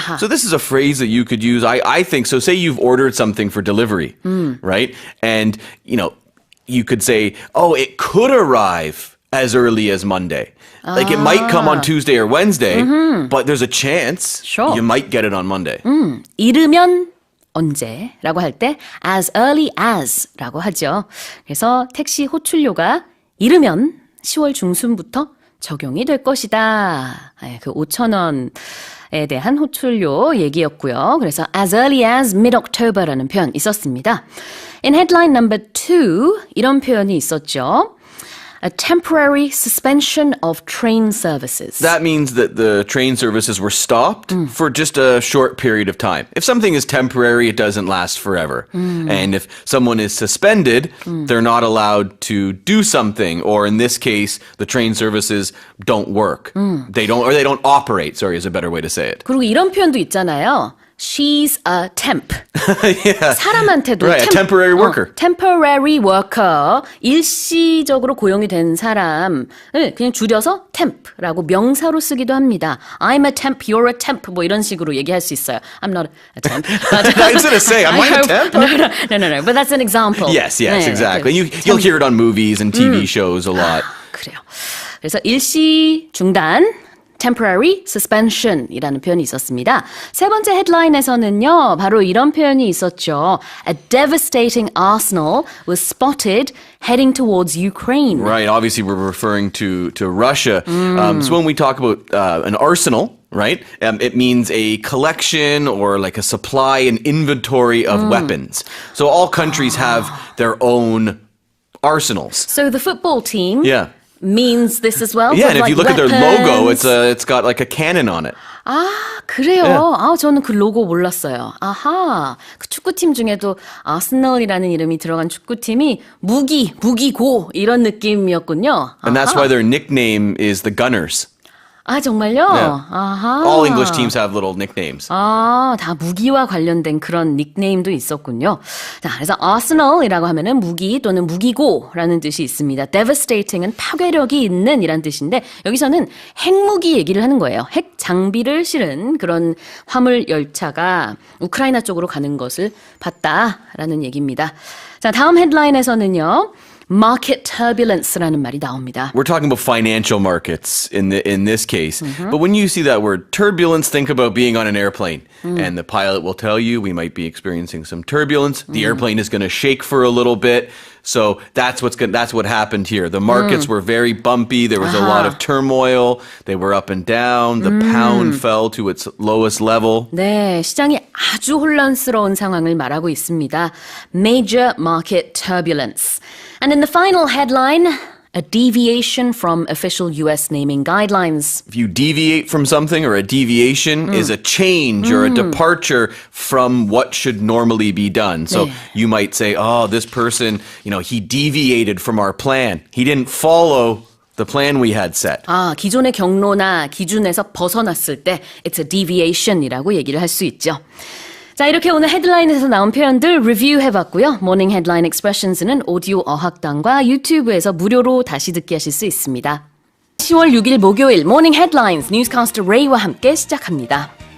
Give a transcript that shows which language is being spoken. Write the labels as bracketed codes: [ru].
[en] So this is a phrase that you could use, I think. So say you've ordered something for delivery, right? And, you know, you could say, oh, it could arrive as early as Monday. Like it might come on Tuesday or Wednesday, but there's a chance Sure. you might get it on Monday. [ko] 이르면 언제라고 할 때 [en] as early as [ko] 라고 하죠. 그래서 택시 호출료가 이르면 10월 중순부터 적용이 될 것이다. 그 5,000원에 대한 호출료 얘기였고요. 그래서 [en] as early as mid-October [ko] 라는 표현 있었습니다. [en] In headline number 2, [ko] 이런 표현이 있었죠. [en] A temporary suspension of train services. That means that the train services were stopped for just a short period of time. If something is temporary, it doesn't last forever. And if someone is suspended, they're not allowed to do something, or in this case, the train services don't work. They don't operate, sorry, is a better way to say it. [ko] 그리고 이런 표현도 있잖아요. [en] She's a temp. Yeah. [ko] 사람한테도 [en] Right, a temporary worker. temporary worker, [ko] 일시적으로 고용이 된 사람을 그냥 줄여서 temp라고 명사로 쓰기도 합니다. [en] I'm a temp, you're a temp [ko] 뭐 이런 식으로 얘기할 수 있어요. [en] I'm not a temp. I was going to say, am I a temp? No. But that's an example. Yes, [ko] 네, [en] exactly. You'll hear it on movies and TV shows a lot. [ko] 그래요. 그래서 일시 중단, [en] temporary suspension [ko] 이라는 표현이 있었습니다. 세 번째 헤드라인에서는요, 바로 이런 표현이 있었죠. [en] A devastating arsenal was spotted heading towards Ukraine. Right, obviously we're referring to Russia. So when we talk about an arsenal, right, it means a collection or like a supply and inventory of weapons. So all countries have their own arsenals. So the football team means this as well? Yeah, So and if like you look at their weapons. logo, it's got like a cannon on it. [ko] 아, 그래요? 아, 저는 그 로고 몰랐어요. 아하. 그 축구팀 중에도 아스널이라는 이름이 들어간 축구팀이 무기고 이런 느낌이었군요. [en] And that's why their nickname is the Gunners. [ko] 아, 정말요? [en] Yeah. [ko] 아하. [en] All English teams have little nicknames. [ko] 아, 다 무기와 관련된 그런 닉네임도 있었군요. 자, 그래서 arsenal이라고 하면은 무기 또는 무기고라는 뜻이 있습니다. devastating은 파괴력이 있는 이란 뜻인데 여기서는 핵무기 얘기를 하는 거예요. 핵 장비를 실은 그런 화물 열차가 우크라이나 쪽으로 가는 것을 봤다라는 얘기입니다. 자, 다음 헤드라인에서는요. [en] Market turbulence [ko] 라는 말이 나옵니다. [en] We're talking about financial markets in this case. But when you see that word turbulence, think about being on an airplane. And the pilot will tell you we might be experiencing some turbulence. The airplane is going to shake for a little bit. So that's what happened here. The markets were very bumpy. There was a lot of turmoil. They were up and down. The pound fell to its lowest level. [ko] 네, 시장이 아주 혼란스러운 상황을 말하고 있습니다. [en] Major market turbulence. And in the final headline, a deviation from official US naming guidelines. If you deviate from something, or a deviation is a change or a departure from what should normally be done. So you might say, oh, this person, he deviated from our plan. He didn't follow the plan we had set. [ko] 아, 기존의 경로나 기준에서 벗어났을 때 [en] it's a deviation [ko] 이라고 얘기를 할 수 있죠. 자, 이렇게 오늘 헤드라인에서 나온 표현들 리뷰해봤고요. 모닝 헤드라인 익스프레션스는 오디오 어학당과 유튜브에서 무료로 다시 듣기 하실 수 있습니다. 10월 6일 목요일 모닝 헤드라인스 뉴스캐스터 레이와 함께 시작합니다.